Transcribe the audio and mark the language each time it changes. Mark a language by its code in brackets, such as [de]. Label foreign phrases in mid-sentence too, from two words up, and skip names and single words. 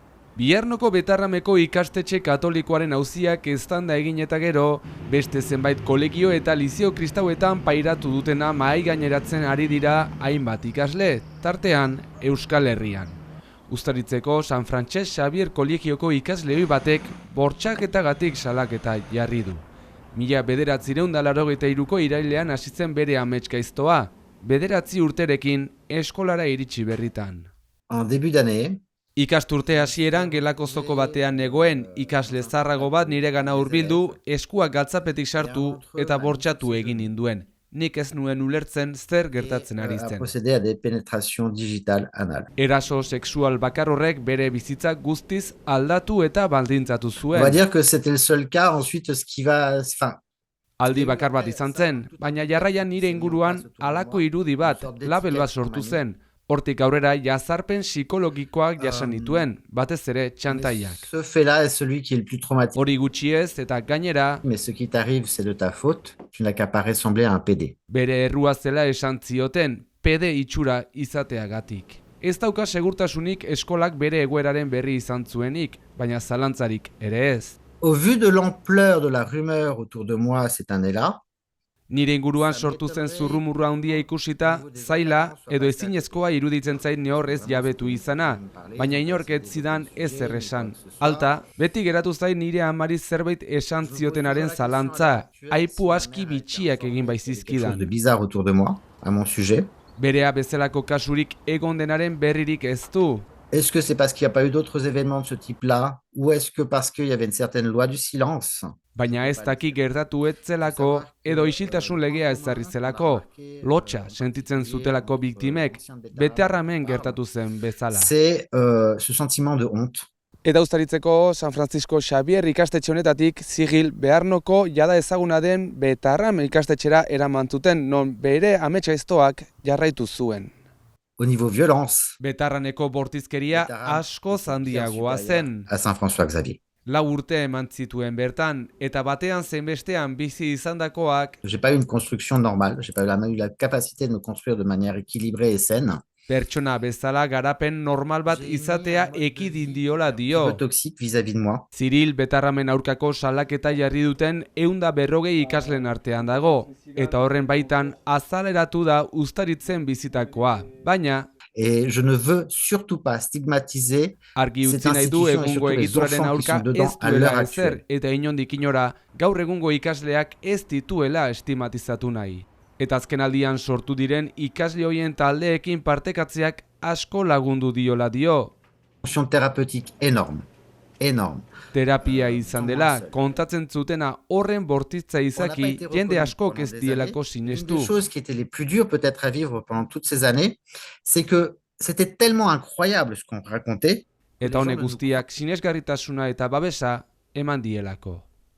[eu] Biarnoko Betarrameko ikastetxe katolikoaren auziak eztanda egin eta gero, beste zenbait kolegio eta lizeo kristauetan pairatu dutena mahai gaineratzen ari dira hainbat ikasle, tartean Euskal Herrian. Uztaritzeko San Frantses Xabier kolegioko ikasleoi batek bortxaketagatik salaketa jarri du. 1983ko irailean hasi zen bere ametsgaiztoa, 9 urterekin eskolara iritsi berritan. [fr] En début d'année, [eu] Ikasturte hasieran gelako zoko batean negoen ikasle zarrago bat niregana hurbildu, eskuak galtzapetik sartu eta bortxatu egin ninduen. Nik ez nuen ulertzen zer gertatzen ari [fr] a [eu] zen. [fr] procédé à des pénétrations digitales anales. [eu] Eraso sexual bakar horrek bere bizitza guztiz aldatu eta baldintzatu [fr] On [eu] zuen. [fr] va dire que c'était le seul cas. Ensuite, ce qui va, enfin, [eu] Aldi bakar bat izan zen, baina jarraian nire inguruan halako irudi bat, label bat sortu zen. Hortik aurrera jazarpen psikologikoak jasan nituen, batez ere txantaiak. [fr] ce fait-là est celui qui est le plus traumatique. [eu] Hori gutxiez eta gainera, [fr] Mais ce qui t'arrive, c'est de ta faute. Tu n'as qu'à pas ressembler à un PD. [eu] bere errua zela esan zioten, pede itxura izateagatik. Ez dauka segurtasunik eskolak bere egoeraren berri izan zuenik, baina zalantzarik ere ez. [fr] Au vu de l'ampleur de la rumeur autour de moi cette année-là, [eu] Nire inguruan sortu zen zurrumurra handia ikusita, zaila edo ezinezkoa iruditzen zait nehorrez jabetu izana, baina inork ez zidan ezer esan. Alta, beti geratu zait nire amari zerbait esan ziotenaren zalantza, aipu aski bitxiak egin [fr] quelque chose [eu] baizizkidan. [fr] de bizarre autour de moi, à mon sujet. [eu] Berea bezalako kasurik egon denaren berririk ez du. [fr] Est-ce que c'est parce qu'il n'y a pas eu d'autres événements de ce type-là, ou est-ce que parce qu'il y avait une certaine loi du silence? [eu] Baina ez daki gertatu ez zelako, edo isiltasun legea ezarri zelako, lotxa sentitzen zutelako biktimek, betearramen gertatu zen bezala. [fr] C'est ce sentiment de honte. [eu] Eta Uztaritzeko San Francisco Xabier ikastetxe honetatik zigil Bearnoko jada ezaguna den Betarram ikastetxera eraman zuten, non bere ametsgaiztoak jarraitu zuen. [fr] Au niveau violence, [eu] Betarraneko bortizkeria askoz handiagoa zen. [fr] à Saint-François-Xavier. [eu] 4 urte eman zituen bertan, eta batean zein bizi izandakoak [fr] J'ai pas eu une construction normale, j'ai pas eu la capacité de me construire de manière équilibrée et saine. [eu] pertsona bezala garapen normal bat izatea ekidin diola [fr] Un [eu] dio. [fr] peu toxique vis-à-vis de moi. [eu] Ziril Betarramen aurkako salaketa jarri duten 140 ikasleen artean dago, eta horren baitan azaleratu da Uztaritzen bizitakoa. Baina, [fr] Et je ne veux surtout pas stigmatiser [eu] argi [fr] cette [eu] utzi nahi du [fr] institution et [eu] egungo [fr] surtout les [eu] egituraren [fr] enfants qui [eu] aurka [fr] sont dedans [eu] ez [fr] à l'heure [eu] duela ezer, [fr] actuelle. [eu] eta inondik inora gaur egungo ikasleak ez dituela estigmatizatu nahi. Eta azkenaldian sortu diren ikasle horien taldeekin partekatzeak asko lagundu diola dio. [fr] Fonction thérapeutique énorme. Énorme. [eu] Terapia izan dela, kontatzen zutena horren bortitza izaki jende askok ez dielako [fr] Une des [eu] sinestu. [fr] choses qui était les plus dures peut-être à vivre pendant toutes ces années, c'est que c'était tellement incroyable ce qu'on racontait. [eu] Eta honek guztiak sinesgarritasuna eta babesa eman dielako.